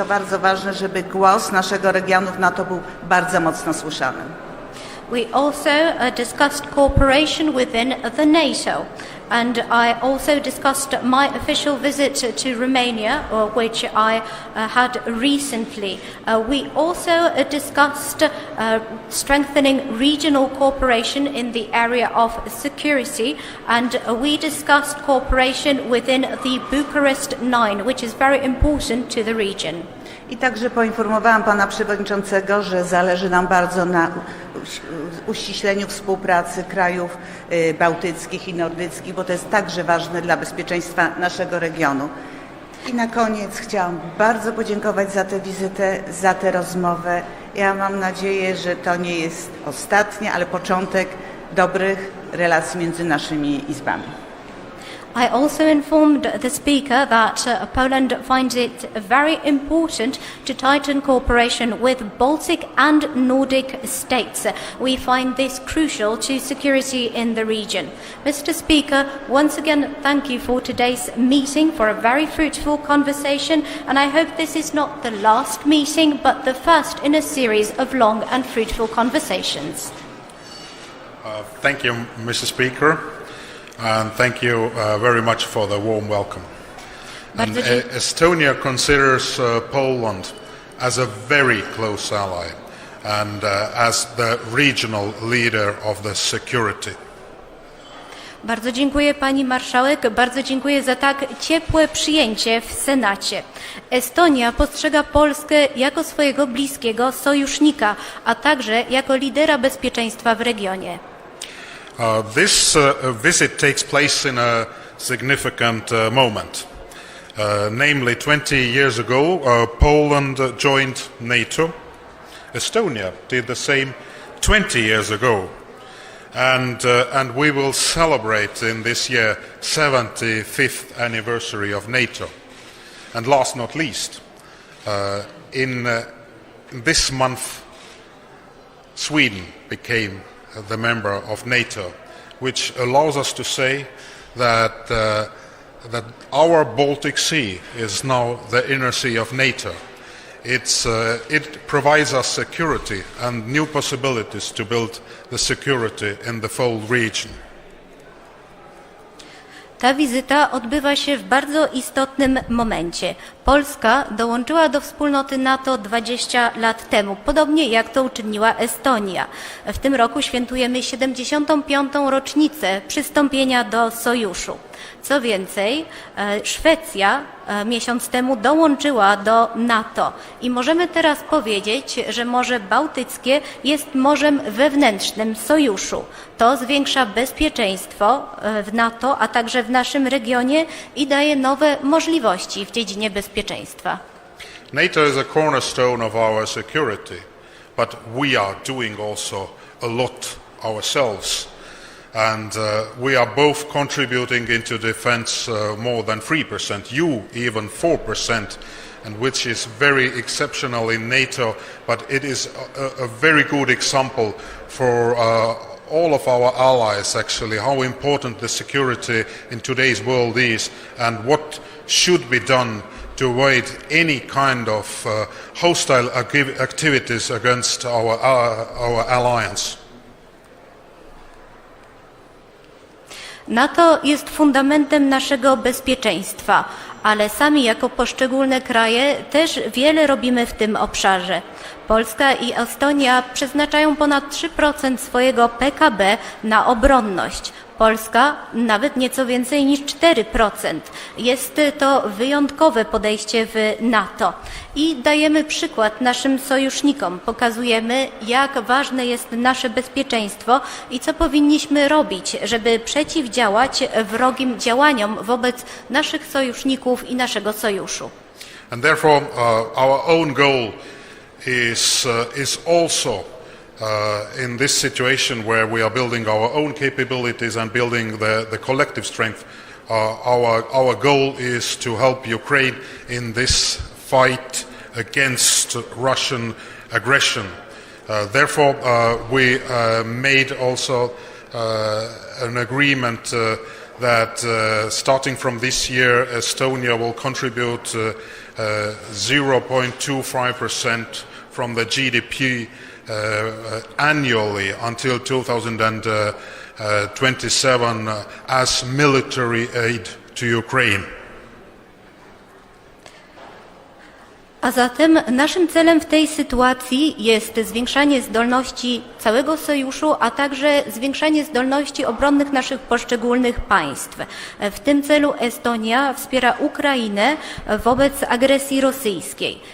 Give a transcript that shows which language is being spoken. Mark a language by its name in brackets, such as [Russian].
[Polish] To bardzo ważne, żeby głos naszego regionu w NATO był bardzo mocno słyszany. [English] We also discussed cooperation within the NATO. And I also discussed my official visit to Romania, which I had recently. We also discussed strengthening regional cooperation in the area of security, and we discussed cooperation within the Bucharest Nine, which is very important to the region. [Polish] I także poinformowałam pana przewodniczącego, że zależy nam bardzo na uściśleniu współpracy krajów bałtyckich i nordyckich, bo to jest także ważne dla bezpieczeństwa naszego regionu. I na koniec chciałam bardzo podziękować za tę wizytę, za tę rozmowę. Ja mam nadzieję, że to nie jest ostatnie, ale początek dobrych relacji między naszymi izbami. [English] I also informed the Speaker that Poland finds it very important to tighten cooperation with Baltic and Nordic states. We find this crucial to security in the region. Mr. Speaker, once again, thank you for today's meeting, for a very fruitful conversation, and I hope this is not the last meeting, but the first in a series of long and fruitful conversations. Thank you, Mr. Speaker. And thank you very much for the warm welcome. And Estonia considers Poland as a very close ally and as the regional leader of the security. [Polish] Bardzo dziękuję pani marszałek, bardzo dziękuję za tak ciepłe przyjęcie w Senacie. Estonia postrzega Polskę jako swojego bliskiego sojusznika, a także jako lidera bezpieczeństwa w regionie. [English] This visit takes place in a significant moment. Namely, 20 years ago, Poland joined NATO. Estonia did the same 20 years ago. And we will celebrate in this year 75th anniversary of NATO. And last not least, in this month, Sweden became the member of NATO, which allows us to say that that our Baltic Sea is now the inner sea of NATO. It provides us security and new possibilities to build the security in the whole region. [Polish] Ta wizyta odbywa się w bardzo istotnym momencie. Polska dołączyła do wspólnoty NATO 20 lat temu, podobnie jak to uczyniła Estonia. W tym roku świętujemy 75. rocznicę przystąpienia do sojuszu. Co więcej, Szwecja miesiąc temu dołączyła do NATO i możemy teraz powiedzieć, że Morze Bałtyckie jest morzem wewnętrznym sojuszu. To zwiększa bezpieczeństwo w NATO, a także w naszym regionie i daje nowe możliwości w dziedzinie bezpieczeństwa. [English] NATO is a cornerstone of our security, but we are doing also a lot ourselves. And we are both contributing into defense more than 3%, you even 4%, and which is very exceptional in NATO, but it is a very good example for all of our allies actually, how important the security in today's world is and what should be done to avoid any kind of hostile activities against our alliance. [Polish] NATO jest fundamentem naszego bezpieczeństwa, ale sami jako poszczególne kraje też wiele robimy w tym obszarze. Polska i Estonia przeznaczają ponad 3% swojego PKB na obronność. Polska nawet nieco więcej niż 4%. Jest to wyjątkowe podejście w NATO. I dajemy przykład naszym sojusznikom. Pokazujemy, jak ważne jest nasze bezpieczeństwo i co powinniśmy robić, żeby przeciwdziałać wrogim działaniom wobec naszych sojuszników i naszego sojuszu. [English] And therefore our own goal is also in this situation where we are building our own capabilities and building the collective strength, our goal is to help Ukraine in this fight against Russian aggression. Therefore, we made also an agreement that starting from this year, Estonia will contribute 0.25% from the GDP annually until 2027 as military aid to Ukraine. [Polish] A zatem naszym celem w tej sytuacji jest zwiększanie zdolności całego sojuszu, a także zwiększanie zdolności obronnych naszych poszczególnych państw. W tym celu Estonia wspiera Ukrainę wobec agresji rosyjskiej.